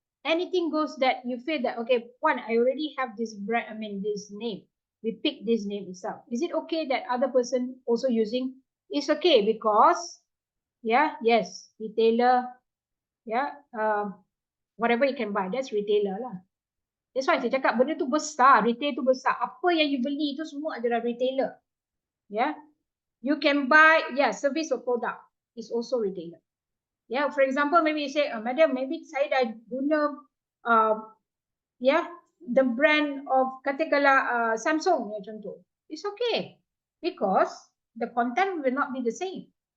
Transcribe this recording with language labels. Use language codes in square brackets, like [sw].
[en] Anything goes that you feel that okay, one, I already have this brand, this name. We pick this name itself. Is it okay that other person also using? It's okay because, yeah, yes, retailer, yeah, whatever you can buy, that's retailer lah. That's why [ms] saya cakap benda tu besar, retail tu besar. Apa yang you beli tu semua adalah retailer. [en] Yeah, you can buy, yeah, service or product is also retailer. Yeah, for example, maybe you say, madam, maybe [ms] saya dah guna, [en] yeah, the brand of [ms] katakanlah [en] Samsung ya contoh. It's okay because the content will not be the same.